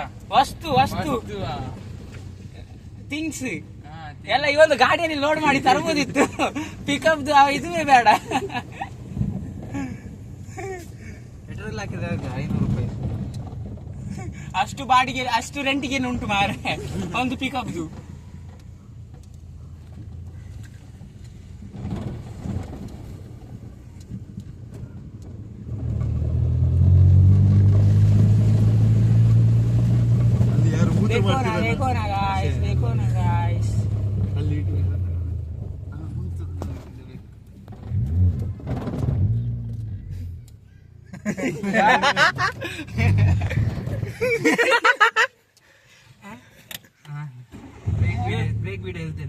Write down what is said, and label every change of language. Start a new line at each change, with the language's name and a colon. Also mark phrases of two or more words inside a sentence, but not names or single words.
Kannada: ವಸ್ತು ಥಿಂಗ್ಸ್ ಎಲ್ಲ ಈ ಒಂದು ಗಾಡಿಯಲ್ಲಿ ಲೋಡ್ ಮಾಡಿ ತರಬಹುದಿತ್ತು. ಪಿಕಪ್ ಇದುವೇ ಬೇಡ. ಪೆಟ್ರೋಲ್ ಹಾಕಿದ್ರೆ 500 ರೂಪಾಯಿ
Tulu: ಅಷ್ಟು ಬಾಡಿಗೆ ಅಷ್ಟು ರೆಂಟಿಗೆ ಉಂಟು ಮಾರೆ ಒಂದು ಪಿಕಪ್ದು.
Hindi: देखो ना गाइस
Kannada: ಅಲ್ಲಿ ಬ್ರೇಕ್ ಬಿಡ ಹೇಳ್ತೇನೆ.